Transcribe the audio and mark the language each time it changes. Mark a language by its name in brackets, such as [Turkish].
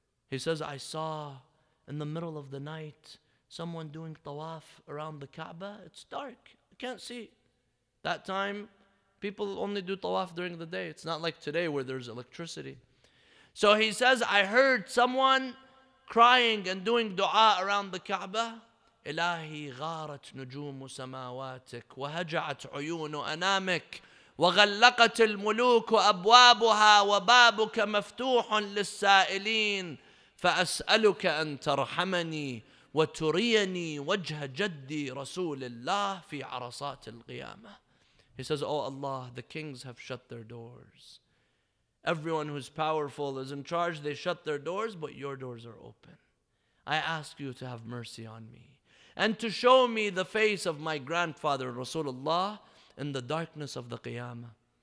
[English] He says, I saw in the middle of the night someone doing tawaf around the Kaaba. It's dark, you can't see. That time, people only do tawaf during the day. It's not like today where there's electricity. So he says, I heard someone crying and doing dua around the Kaaba. [Arabic] إلهي غارت نجوم سماواتك وهجعت عيون أنامك وغلقت الملوك أبوابها وبابك مفتوح للسائلين فأسألك أن ترحمني وتريني وجه جدي رسول الله في عرصات القيامة. [English] He says, oh Allah, the kings have shut their doors. Everyone who's powerful is in charge. They shut their doors, but your doors are open. I ask you to have mercy on me and to show me the face of my grandfather Rasulullah in the darkness of the Qiyamah.